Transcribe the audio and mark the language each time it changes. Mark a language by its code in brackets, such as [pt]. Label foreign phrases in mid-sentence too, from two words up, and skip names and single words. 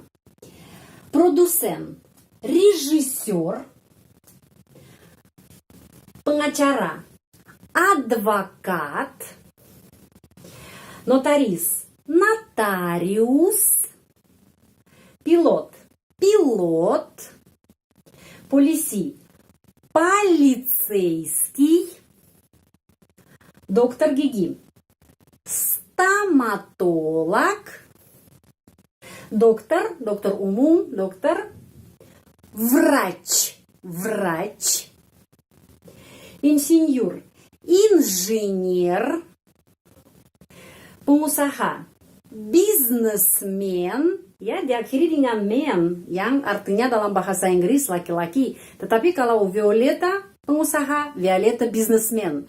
[id] Produsen, rejisor, pengacara, advokat, notaris, notarius, pilot, polisi, [ru] полицейский, доктор гигиен, стоматолог, доктор [id] umum, dokter, [ru] врач, инженер, [id] pengusaha, businessman, ya diakhiri dengan man yang artinya dalam bahasa Inggris laki-laki. Tetapi kalau Violeta pengusaha, Violeta businessman.